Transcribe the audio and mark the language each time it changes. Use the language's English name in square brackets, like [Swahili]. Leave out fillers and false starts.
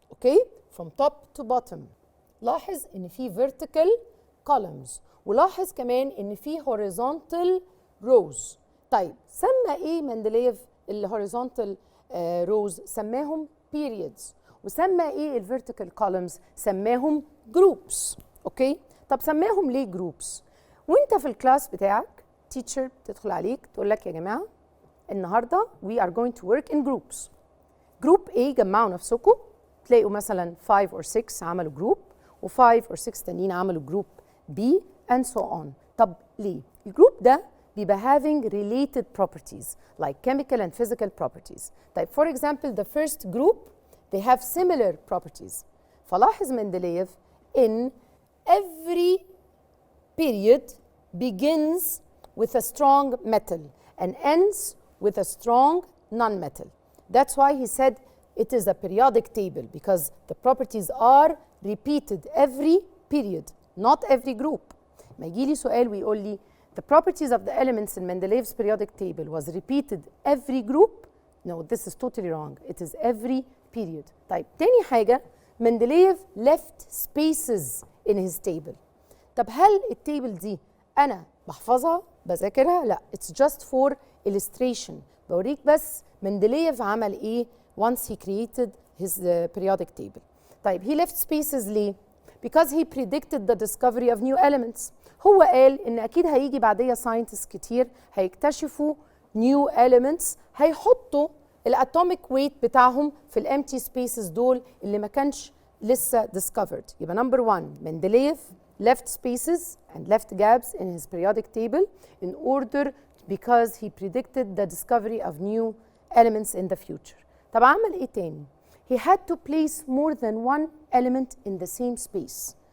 [English] Okay? From top to bottom. [Arabic] لاحظ ان في vertical columns ولاحظ كمان ان في horizontal rows. طيب سمى ايه مندليف الهوريزونتال روز؟ سماهم periods. وسمى ايه الفيرتيكال كولمز؟ سماهم جروبس. اوكي طب سماهم ليه جروبس؟ وانت في الكلاس بتاعك تيتشر بتدخل عليك تقول لك يا جماعه النهارده [English] we are going to work in groups. [Arabic] جروب A جمعوا نفسكم تلاقوا مثلا 5 or 6 عملوا جروب و5 or 6 تانيين عملوا جروب B [English] and so on. [Arabic] طب ليه؟ الجروب ده بيبقى [English] having related properties like chemical and physical properties. طيب for example the first group they have similar properties. فلاحظ Mendeleev in every period begins with a strong metal and ends with a strong non-metal. That's why he said it is a periodic table because the properties are repeated every period not every group. [Arabic] ما يجي لي سؤال ويقول لي [English] the properties of the elements in Mendeleev's periodic table was repeated every group. No, this is totally wrong. It is every period. [Arabic] طيب تاني حاجة [English] Mendeleev left spaces in his table. [Arabic] طب هل التيبل دي أنا بحفظها بذاكرها؟ لا، [English] it's just for illustration. [Arabic] بوريك بس [English] Mendeleev [Arabic] عمل إيه [English] once he created his periodic table. طيب he left spaces ليه؟ Because he predicted the discovery of new elements. هو قال إن أكيد هيجي بعدية scientists كتير هيكتشفوا new elements هيحطوا الاتوميك ويت بتاعهم في الامتي سبيسز دول اللي ما كانش لسه discovered. يبقى number 1 Mendeleev left spaces and left gaps in his periodic table in order because he predicted the discovery of new elements in the future. [Arabic] طب عمل ايه تاني؟ [English] He had to place more than one element in the same space.